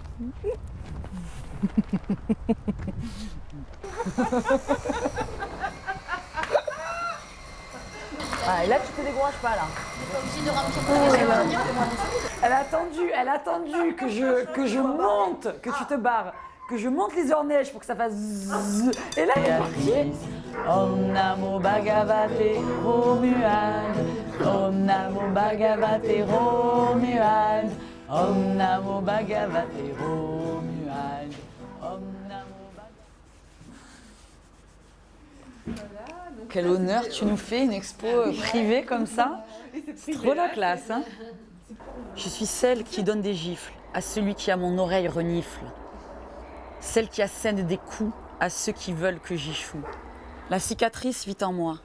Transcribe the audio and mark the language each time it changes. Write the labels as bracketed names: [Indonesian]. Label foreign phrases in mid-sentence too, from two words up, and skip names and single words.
[French] Ah, et là, tu te décourages pas, là. Elle a attendu que je monte, que tu te barres, que je monte les orneiges pour que ça fasse zzz. Et là, elle est partie. [Sanskrit] Om Namo Bhagavate Romuald. Om Namo Bhagavate Romuald. Om Namo Bhagavate Romuald. Om Namo Bhagavate. [French] Quel honneur, tu nous fais une expo privée comme ça. C'est trop la classe, hein. Je suis celle qui donne des gifles à celui qui à mon oreille renifle. Celle qui assène des coups à ceux qui veulent que j'y choue. La cicatrice vit en moi.